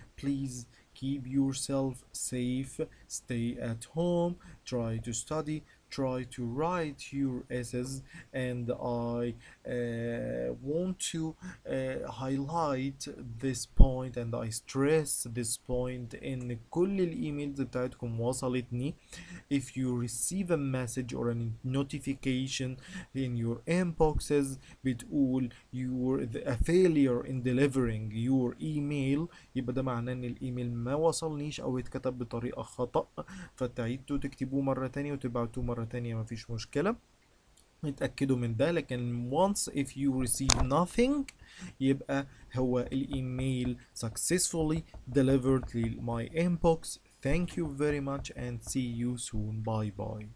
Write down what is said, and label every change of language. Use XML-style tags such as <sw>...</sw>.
<en>Please keep yourself safe, stay at home, try to study, try to write your essays, and I want to highlight this point and I stress this point in</en> <ar>كل الايميلز بتاعتكم وصلتني.</ar> <en>If you receive a message or a notification in your inboxes</en> <ar>بتقول</ar> <en>a failure in delivering your email،</en> <ar>يبقى ده معناه ان الايميل ما وصلنيش او اتكتب بطريقة خطأ، فتعيدوا تكتبوه مرة تانية وتبعتوه مرة تانية، مفيش مشكلة، اتأكدوا من ده.</ar> <en>لكن once if you receive nothing</en> <ar>يبقى هو الايميل</ar> <en>successfully delivered to my inbox. Thank you very much and see you soon. Bye bye.</en>